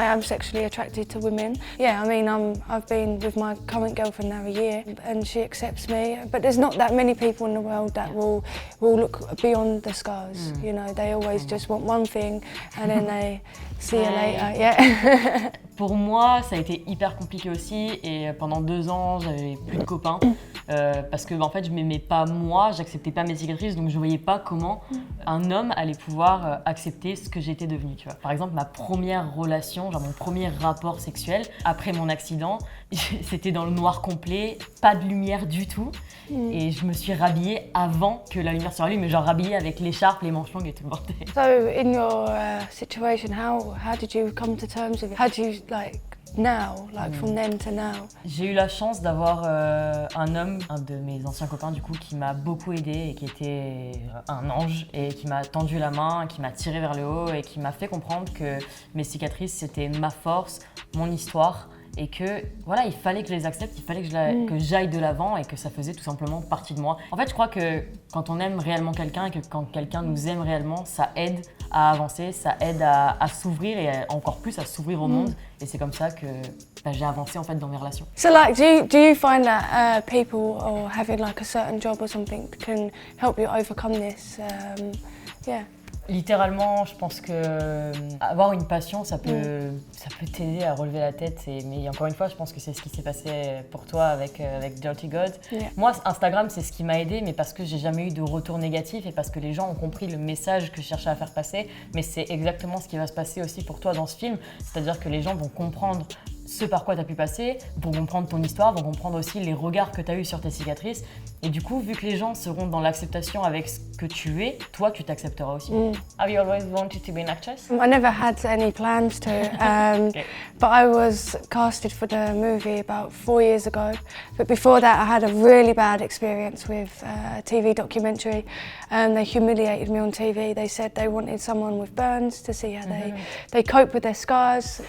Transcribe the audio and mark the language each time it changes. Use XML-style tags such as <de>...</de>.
<en>I am sexually attracted to women. Yeah, I mean, I've been with my current girlfriend now a year, and she accepts me. But there's not that many people in the world that will look beyond the scars. You know, they always just want one thing, and then they see you later. Yeah.</en> <fr>Pour moi, ça a été hyper compliqué aussi, et pendant 2 ans, j'avais plus de copains parce que en fait, je m'aimais pas moi, j'acceptais pas mes cicatrices, donc je voyais pas comment un homme allait pouvoir accepter ce que j'étais devenue. Tu vois. Par exemple, ma première relation, genre mon premier rapport sexuel après mon accident, c'était dans le noir complet, pas de lumière du tout, et je me suis rhabillée avant que la lumière s'allume, mais genre rhabillée avec l'écharpe, les manches longues et tout le bordel.</fr> <en>So in your situation, how did you come to terms with it? How do you now, from then to now?</en> <fr>J'ai eu la chance d'avoir un homme, un de mes anciens copains du coup, qui m'a beaucoup aidé et qui était un ange et qui m'a tendu la main, qui m'a tiré vers le haut et qui m'a fait comprendre que mes cicatrices c'était ma force, mon histoire. Et que voilà, il fallait que je les accepte, il fallait que j'aille de l'avant et que ça faisait tout simplement partie de moi. En fait, je crois que quand on aime réellement quelqu'un et que quand quelqu'un nous aime réellement, ça aide à avancer, ça aide à s'ouvrir et encore plus à s'ouvrir au monde. Et c'est comme ça que j'ai avancé en fait dans mes relations.</fr> <en>So like, do you find that people or having like a certain job or something can help you overcome this? Yeah.</en> <fr>Littéralement, je pense que avoir une passion, ça peut t'aider à relever la tête. Mais encore une fois, je pense que c'est ce qui s'est passé pour toi avec Dirty God.</fr> <en>Yeah.</en> <fr>Moi, Instagram, c'est ce qui m'a aidé, mais parce que j'ai jamais eu de retour négatif et parce que les gens ont compris le message que je cherchais à faire passer. Mais c'est exactement ce qui va se passer aussi pour toi dans ce film. C'est-à-dire que les gens vont comprendre ce par quoi tu as pu passer, vont comprendre ton histoire, vont comprendre aussi les regards que tu as eus sur tes cicatrices. Et du coup, vu que les gens seront dans l'acceptation avec ce que tu es, toi, tu t'accepteras aussi.</fr> <en>Have you always wanted to be an actress? I never had any plans to, Okay. but I was casted for the movie about 4 years ago. But before that, I had a really bad experience with a TV documentary. They humiliated me on TV. They said they wanted someone with burns to see how they cope with their scars.</en>